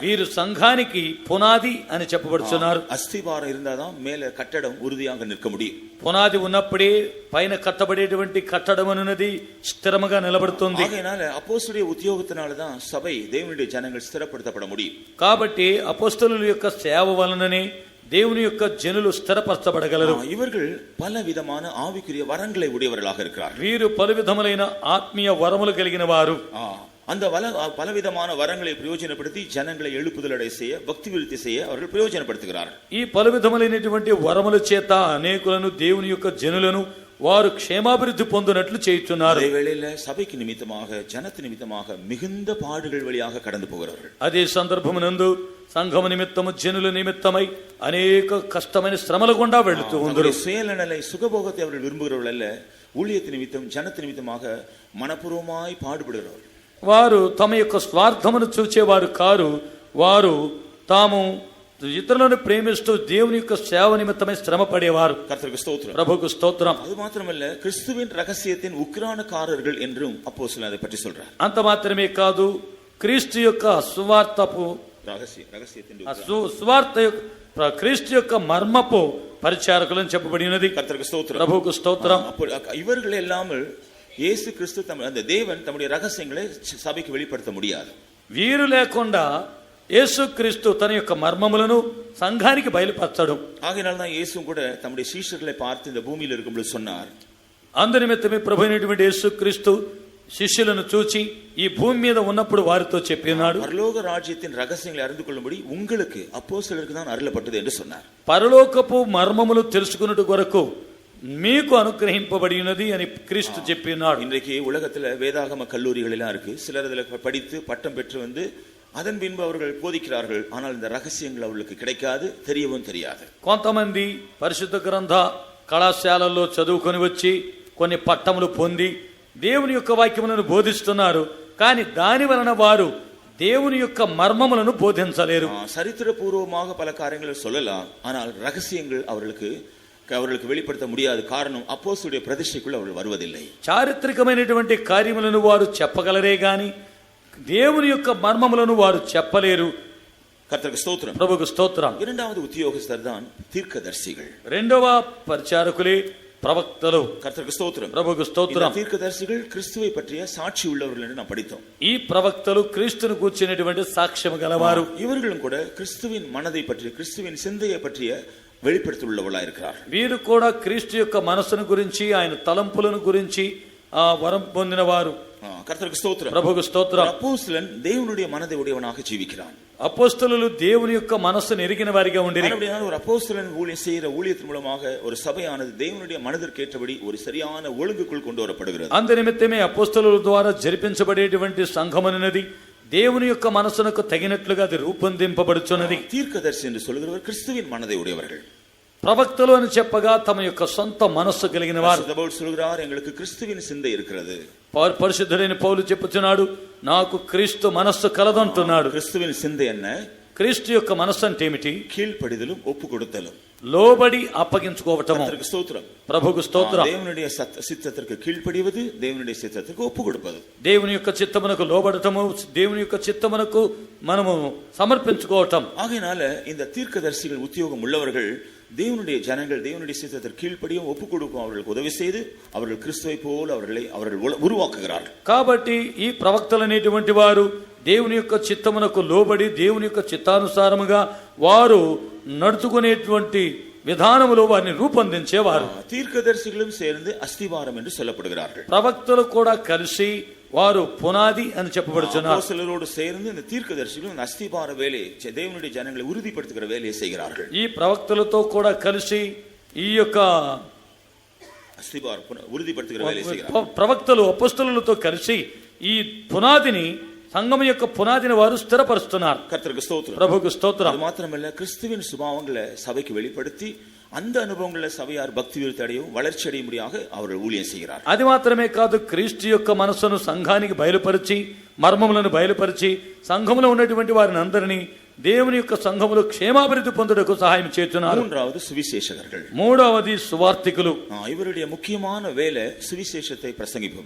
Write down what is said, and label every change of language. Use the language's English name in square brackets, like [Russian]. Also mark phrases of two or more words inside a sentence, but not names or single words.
[Telugu] వీరు సంఘానికి పునాది అని చెప్పబడుతున్నారు. [Tamil] அஸ்திவாரம் இருந்தாதான் மேல கட்டடம் உறுதியாக நிற்க முடியும். [Telugu] పునాది ఉన్నప్పుడే పైన కట్టబడేటువంటి కట్టడం అనున్నది స్థిరముగా నిలబడుతుంది. [Tamil] ஆகையினால அப்போஸ்தலருடைய உத்தியோகத்தினாலதான் சபை தேவனுடைய ஜனங்கள் ஸ்திரப்படுத்தப்பட முடியும். [Telugu] కాబట్టి అపోస్తలుల యొక్క సేవ వలననే దేవుని యొక్క జనులు స్థిరపరచబడగలరు. [Tamil] இவர்கள் பல விதமான ஆவிக்குரிய வரங்களை உடையவர்களாக இருக்கிறார்கள். [Telugu] వీరు పలు విధములైన ఆత్మీయ వరములు కలిగిన వారు. [Tamil] அந்த பலவிதமான வரங்களை பிரயோஜனப்படுத்தி ஜனங்களை எழுப்புதல் அடைய செய்ய, பக்தி விருத்தி செய்ய அவர்கள் பிரயோஜனப்படுத்துகிறார்கள். [Telugu] ఈ పలు విధములైనటువంటి వరముల చేత అనేకులను దేవుని యొక్క జనులను వారు క్షేమాభివృద్ధి పొందినట్లు చేయుచున్నారు. [Tamil] அதே வேளையில சபைக்கு நிமித்தமாக, ஜனத்து நிமித்தமாக மிகுந்த பாடுகள் வழியாக கடந்து போகிறார்கள். [Telugu] అదే సందర్భమునందు సంఘము నిమిత్తము జనుల నిమిత్తమై అనేక కష్టమైన శ్రమల గుండా వెళుతూ ఉందరు. [Tamil] சுயநலை சுகபோகத்தை அவர்கள் விரும்புகிறவர்கள் அல்ல, ஊழியத்து நிமித்தம் ஜனத்து நிமித்தமாக மனப்பூர்வமாய் பாடுபடுகிறவர்கள். [Telugu] వారు తమ యొక్క స్వార్థమును చూచేవారు కారు, వారు తాము ఇతరులను ప్రేమిస్తూ దేవుని యొక్క సేవ నిమిత్తమై శ్రమ పడేవారు. [Tamil] கர்த்தருக்கு ஸ்தோத்திரம். [Telugu] ప్రభుకు స్తోత్రం. [Tamil] அது மாத்திரமல்ல, கிறிஸ்துவின் ரகசியத்தின் உக்கிரானக்காரர்கள் என்றும் அப்போஸ்தலன் அதை பற்றி சொல்றார். [Telugu] అంత మాత్రమే కాదు, క్రీస్తు యొక్క సువార్తపు ரகசியத்தின் సువార్త క్రీస్తు యొక్క మర్మపు పరిచారకులను చెప్పబడి ఉన్నది. [Tamil] கர்த்தருக்கு ஸ்தோத்திரம். [Telugu] ప్రభుకు స్తోత్రం. [Tamil] இவர்கள் இல்லாமல் இயேசு கிறிஸ்து அந்த தேவன் தம்முடைய ரகசியங்களை சபைக்கு வெளிப்படுத்த முடியாது. [Telugu] వీరు లేకుండా యేసుక్రీస్తు తన యొక్క మర్మములను సంఘానికి బయలుపరచడు. [Tamil] ஆகையினால்தான் இயேசு கூட தம்முடைய சீஷர்களை பார்த்து இந்த பூமியில் இருக்கும்போது சொன்னார், [Telugu] అందు నిమిత్తమే ప్రభు అయినటువంటి యేసుక్రీస్తు శిష్యులను చూచి ఈ భూమి మీద ఉన్నప్పుడు వారితో చెప్పినాడు, [Tamil] பரலோக ராஜ்யத்தின் ரகசியங்களை அறிந்து கொள்ளும்படி உங்களுக்கு அப்போஸ்தலருக்கு தான் அருளப்பட்டது என்று சொன்னார். [Telugu] పరలోకపు మర్మములు తెలుసుకున్నట్టు కొరకు మీకు అనుగ్రహింపబడి ఉన్నది అని క్రీస్తు చెప్పినాడు. [Tamil] இன்றைக்கு உலகத்துல வேதாகம கல்லூரிகள் எல்லாம் இருக்கு. சிலர் இதுல படித்து பட்டம் பெற்று வந்து அதன் பின்பு அவர்கள் போதிக்கிறார்கள். ஆனால் இந்த ரகசியங்கள் அவர்களுக்கு கிடைக்காது, தெரியவும் தெரியாது. [Telugu] కొంతమంది పరిశుద్ధ గ్రంథ కళాశాలల్లో చదువుకొని వచ్చి కొన్ని పట్టములు పొంది దేవుని యొక్క వాక్యములను బోధిస్తున్నారు. కానీ దాని వలన వారు దేవుని యొక్క మర్మములను బోధించలేరు. [Tamil] சரித்திரபூர்வமாக பல காரியங்களை சொல்லலாம், ஆனால் ரகசியங்கள் அவர்களுக்கு வெளிப்படுத்த முடியாது. காரணம், அப்போஸ்தலருடைய பிரதிஷ்டைக்குள் அவர்கள் வருவதில்லை. [Telugu] చారిత్రకమైనటువంటి కార్యములను వారు చెప్పగలరే గాని దేవుని యొక్క మర్మములను వారు చెప్పలేరు. [Tamil] கர்த்தருக்கு ஸ்தோத்திரம். [Telugu] ప్రభుకు స్తోత్రం. [Tamil] இரண்டாவது உத்தியோகஸ்தர் தான் தீர்க்கதரிசிகள். [Telugu] రెండవ పరిచారకులే ప్రవక్తలు. [Tamil] கர்த்தருக்கு ஸ்தோத்திரம். [Telugu] ప్రభుకు స్తోత్రం. [Tamil] தீர்க்கதரிசிகள் கிறிஸ்துவை பற்றிய சாட்சி உள்ளவர்கள் என்று நாம் படித்தோம். [Telugu] ఈ ప్రవక్తలు క్రీస్తును కూర్చునేటువంటి సాక్ష్యం గలవారు. [Tamil] இவர்களும் கூட கிறிஸ்துவின் மனதை பற்றி, கிறிஸ்துவின் சிந்தையை பற்றிய வெளிப்படுத்தியுள்ளவர்களாக இருக்கிறார். [Telugu] వీరు కూడా క్రీస్తు యొక్క మనసును గురించి, ఆయన తలంపులను గురించి వరం పొందిన వారు. [Tamil] கர்த்தருக்கு ஸ்தோத்திரம். [Telugu] ప్రభుకు స్తోత్రం. [Tamil] அப்போஸ்தலன் தேவனுடைய மனதை உடையவனாக ஜீவிக்கிறான். [Telugu] అపోస్తలులు దేవుని యొక్క మనస్సును ఎరిగిన వారిగా ఉండిరి. [Tamil] ஒரு அப்போஸ்தலன் ஊழியம் செய்கிற ஊழியத்தின் மூலமாக ஒரு சபையானது தேவனுடைய மனதிற்கேற்றபடி ஒரு சரியான ஒழுங்குக்குள் கொண்டு வரப்படுகிறது. [Telugu] అందు నిమిత్తమే అపోస్తలుల ద్వారా జరిపించబడేటువంటి సంఘమనున్నది దేవుని యొక్క మనసునకు తగినట్లుగా అది రూపొందింపబడుచున్నది. [Tamil] தீர்க்கதரிசி என்று சொல்கிறவர் கிறிஸ்துவின் மனதை உடையவர்கள். [Telugu] ప్రవక్తలు అని చెప్పగా తమ యొక్క సొంత మనస్సు కలిగిన వారు. [Tamil] சொல்கிறார், எங்களுக்கு கிறிஸ்துவின் சிந்தை இருக்கிறது. [Telugu] పరిశుద్ధుడైన పౌలు చెప్పుచున్నాడు, నాకు క్రీస్తు మనస్సు కలదంటున్నాడు. [Tamil] கிறிஸ்துவின் சிந்தை என்ன? [Telugu] క్రీస్తు యొక్క మనస్సు అంటే ఏమిటి? [Tamil] கீழ்ப்படிதலும் ஒப்பு கொடுத்தலும், [Telugu] లోబడి అప్పగించుకోవటము. ప్రభుకు స్తోత్రం. [Tamil] தேவனுடைய சித்தத்திற்கு கீழ்ப்படிவது, தேவனுடைய சித்தத்திற்கு ஒப்பு கொடுப்பது. [Telugu] దేవుని యొక్క చిత్తమునకు లోబడటము, దేవుని యొక్క చిత్తమునకు మనము సమర్పించుకోవటం. [Tamil] ஆகையினால இந்த தீர்க்கதரிசிகள் உத்தியோகம் உள்ளவர்கள் தேவனுடைய ஜனங்கள் தேவனுடைய சித்தத்திற்கு கீழ்ப்படியும் ஒப்பு கொடுக்கும் அவர்களுக்கு உதவி செய்து அவர்கள் கிறிஸ்துவை போல அவர்கள் உருவாக்குகிறார்கள். [Telugu] కాబట్టి ఈ ప్రవక్తలు అనేటువంటి వారు దేవుని యొక్క చిత్తమునకు లోబడి దేవుని యొక్క చిత్తానుసారముగా వారు నడుచుకునేటువంటి విధానములో వారిని రూపొందించేవారు. [Tamil] தீர்க்கதரிசிகளும் சேர்ந்து அஸ்திவாரம் என்று சொல்லப்படுகிறார்கள். [Telugu] ప్రవక్తలు కూడా కలిసి వారు పునాది అని చెప్పబడుచున్నారు. [Tamil] அப்போஸ்தலரோடு சேர்ந்து இந்த தீர்க்கதரிசிகளும் அஸ்திவார வேலையை, தேவனுடைய ஜனங்களை உறுதிப்படுத்துகிற வேலையை செய்கிறார்கள். [Telugu] ఈ ప్రవక్తలతో కూడా కలిసి ఈ యొక్క [Tamil] அஸ்திவார உறுதிப்படுத்துகிற வேலையை செய்கிறார்கள். [Telugu] ప్రవక్తలు అపోస్తలులతో కలిసి ఈ పునాదిని, సంఘం యొక్క పునాదిని వారు స్థిరపరుస్తున్నారు. [Tamil] கர்த்தருக்கு ஸ்தோத்திரம். [Telugu] ప్రభుకు స్తోత్రం. [Tamil] அது மாத்திரமல்ல, கிறிஸ்துவின் சுபாவங்களை சபைக்கு வெளிப்படுத்தி அந்த அனுபவங்களை சபையார் பக்தி விருத்தி அடையும் வளர்ச்சி அடையும்படியாக அவர்கள் ஊழியம் செய்கிறார். [Telugu] అది మాత్రమే కాదు, క్రీస్తు యొక్క మనస్సును సంఘానికి బయలుపరిచి, మర్మములను బయలుపరిచి, సంఘములో ఉన్నటువంటి వారిని అందరినీ దేవుని యొక్క సంఘములో క్షేమాభివృద్ధి పొందుటకు సహాయం చేస్తున్నారు. [Tamil] மூன்றாவது சுவிசேஷகர்கள். [Telugu] మూడవది సువార్థికులు. [Tamil] இவருடைய முக்கியமான வேலை சுவிசேஷத்தை பிரசங்கிப்பது.